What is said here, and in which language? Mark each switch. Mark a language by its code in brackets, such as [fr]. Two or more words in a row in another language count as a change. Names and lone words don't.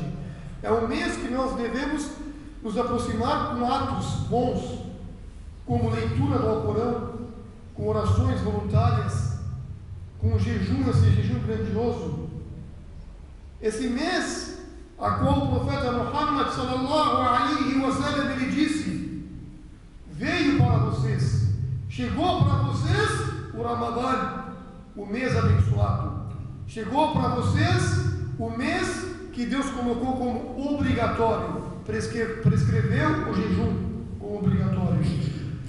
[pt] É um mês que nós devemos nos aproximar com atos bons, como leitura do Alcorão, com orações voluntárias, com jejum, esse jejum grandioso. Esse mês, a qual o profeta Muhammad [ar] صلى الله عليه وسلم [pt] ele disse: veio para vocês, chegou para vocês o Ramadã, o mês abençoado. Chegou para vocês o mês que Deus colocou como obrigatório, prescreveu o jejum como obrigatório.